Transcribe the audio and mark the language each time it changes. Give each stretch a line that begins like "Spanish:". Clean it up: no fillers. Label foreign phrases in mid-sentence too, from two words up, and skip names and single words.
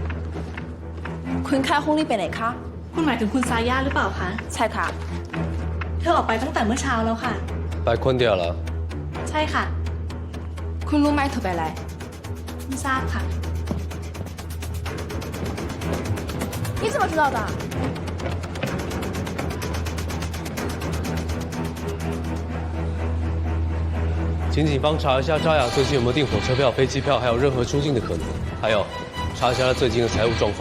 Thai: คุณค่าห้องนี้ไปไหนคะ คุณหมายถึงคุณซาย่าหรือเปล่าคะ ใช่ค่ะ เธอออกไปตั้งแต่เมื่อเช้าแล้วค่ะ
Chinese: 白坤掉了。
Thai: ใช่ค่ะ คุณรู้ไหมเธอไปไหน ไม่ทราบค่ะ
Chinese: 你怎么知道的？请警方查一下扎雅最近有没有订火车票、飞机票，还有任何出境的可能。还有，查一下他最近的财务状况。